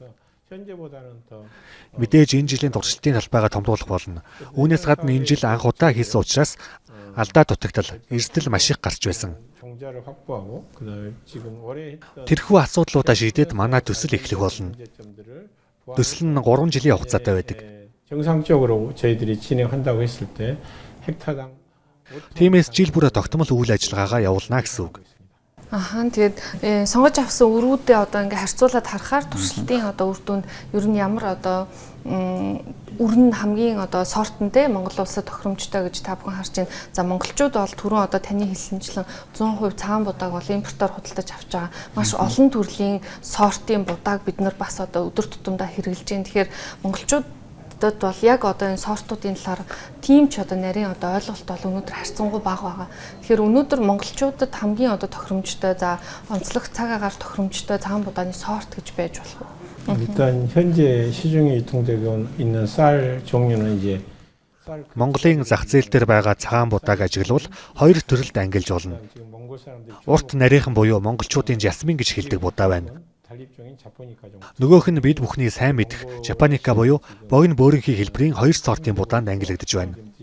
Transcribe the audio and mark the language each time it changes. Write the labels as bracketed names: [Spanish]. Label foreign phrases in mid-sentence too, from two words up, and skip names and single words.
[Mongolian] Мэдээж энэ жилийн туршилтын талбайгаа томруулах болно. Үүнээс гадна энэ жил анх удаа хийсэн учраас алдаа дутагдал, эрсдэл маш их гарч байсан. Тэрхүү асуудлуудаа шийдээд манай төсөл эхлэх болно. Төсөл нь 3 жилийн хугацаатай байдаг. [Korean] 정상적으로 저희들이 진행한다고 했을 때 헥타당 [Mongolian] Тиймээс жил бүрээ тогтмол үйл ажиллагаагаа явуулна гэсэн үг. Тэгээд сонгож авсан өрүүдээ одоо ингээ харьцуулаад харахаар туршилтын одоо үр дүнд ер нь ямар одоо үр нь хамгийн одоо сортонтэй Монгол улсад тохиромжтой гэж та бүхэн харж байна. За монголчууд бол түрүүн одоо таны хэлсэнчлэн 100% цагаан будааг бол импортоор худалдаж авч байгаа. Маш олон төрлийн сортын будааг бид нар бас одоо өдөр тутамдаа хэрэглэж байна. Тэгэхээр монголчууд бол яг одоо энэ сортуудын талаар тийм ч одоо нарийн одоо ойлголт бол өнөөдөр харьцангуй бага байгаа. Тэгэхээр өнөөдөр монголчуудад хамгийн одоо тохиромжтой за онцлог цаг агаар тохиромжтой цагаан будааны сорт гэж байж болох уу? [Korean] 일단 현재 시중에 유통되고 있는 쌀 종류는 이제 [Mongolian] Монголын зах зээл дээр байгаа цагаан будааг ажиглавал 2 төрөлд ангилж болно. Урт нарийнхан буюу монголчуудын жасмин гэж хэлдэг будаа байна. Нөгөөх нь бид бүхний сайн мэдэх Жапоника буюу богино бөөрөнхий хэлбэрийн 2 сортын будаанд ангилагдж байна.